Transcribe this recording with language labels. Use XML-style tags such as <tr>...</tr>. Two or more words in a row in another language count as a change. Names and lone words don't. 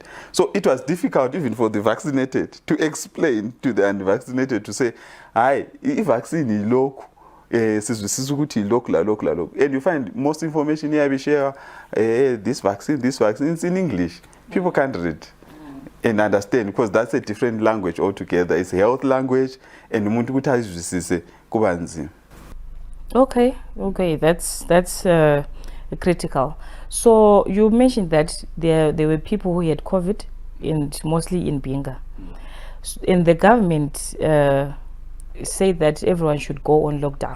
<en>So it was difficult even for the vaccinated to explain to the unvaccinated to say, if vaccine is local, and you find most information here we share, this vaccine is in English. People can't read and understand because that's a different language altogether. It's a health language and</en> <nd>umuntu ukuthi ayizwisise kuba nzima.</nd> <en>Okay, that's critical. So you mentioned that there were people who had COVID, and mostly in Binga. And the government said that everyone should go on lockdown.</en>